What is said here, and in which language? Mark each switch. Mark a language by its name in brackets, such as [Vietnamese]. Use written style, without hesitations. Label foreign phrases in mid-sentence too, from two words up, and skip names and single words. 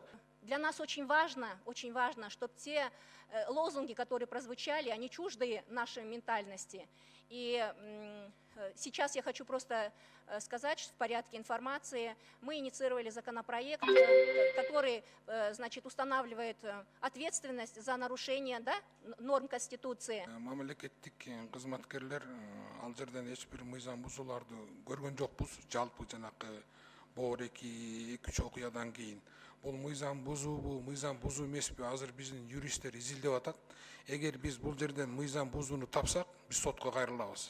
[Russian] Для нас очень важно, чтобы те лозунги, которые прозвучали, они чужды нашей ментальности. И сейчас я хочу просто сказать, что в порядке информации мы инициировали законопроект, который, значит, устанавливает ответственность за нарушение, да, норм Конституции. [Kyrgyz] Мамлекеттик кызматкерлер ал жерден эч бир мыйзам бузууларды көргөн жокпуз. Жалпы жанакы боор-2 3 окуядан кийин. Бул мыйзам бузуубу, мыйзам бузуу эмеспи, азыр биздин юристтер изилдеп атат. Эгер биз бул жерден мыйзам бузууну тапсак, биз сотко кайрылабыз.